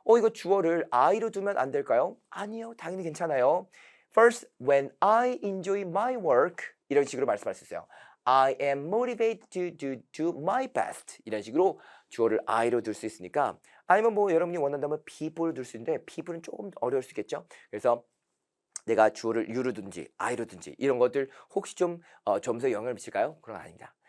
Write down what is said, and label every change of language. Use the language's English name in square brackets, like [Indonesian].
[Korean] 이거 주어를 I로 두면 안 될까요? 아니요. 당연히 괜찮아요. [English] First, when I enjoy my work [Korean] 이런 식으로 말씀할 수 있어요. [English] I am motivated to do my best [Korean] 이런 식으로 주어를 I로 둘 수 있으니까 아니면 뭐 여러분이 원한다면 people을 둘 수 있는데 people은 조금 어려울 수 있겠죠. 그래서 내가 주어를 you로 둔지 I로 둔지 이런 것들 혹시 좀 점수에 영향을 미칠까요? 그건 아닙니다.